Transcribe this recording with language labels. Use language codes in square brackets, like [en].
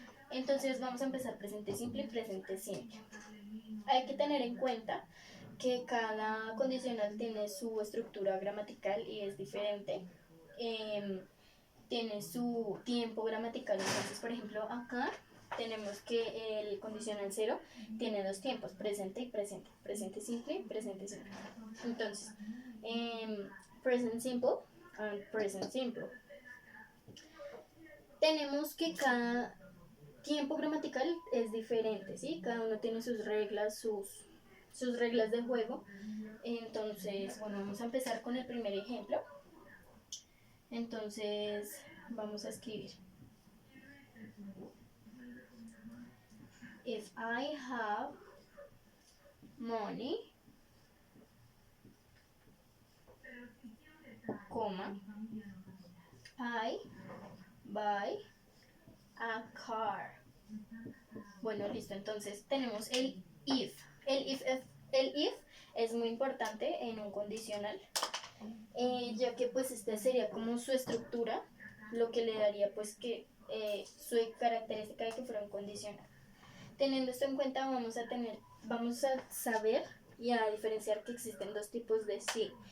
[es] Entonces vamos a empezar presente simple y presente simple. Hay que tener en cuenta que cada condicional tiene su estructura gramatical y es diferente. Tiene su tiempo gramatical. Entonces, por ejemplo, acá tenemos que el condicional cero tiene dos tiempos, presente y presente. Presente simple y presente simple. [en] Entonces, present simple and present simple. [es] Tenemos que cada tiempo gramatical es diferente, ¿sí? Cada uno tiene sus reglas, sus reglas de juego. Entonces, bueno, vamos a empezar con el primer ejemplo. Entonces, vamos a escribir. [en] If I have money, coma, I buy a car. [es] Bueno, listo. Entonces, tenemos el if. El if es muy importante en un condicional, ya que pues este sería como su estructura, lo que le daría pues que su característica de que fuera un condicional. Teniendo esto en cuenta vamos a saber y a diferenciar que existen dos tipos de sí.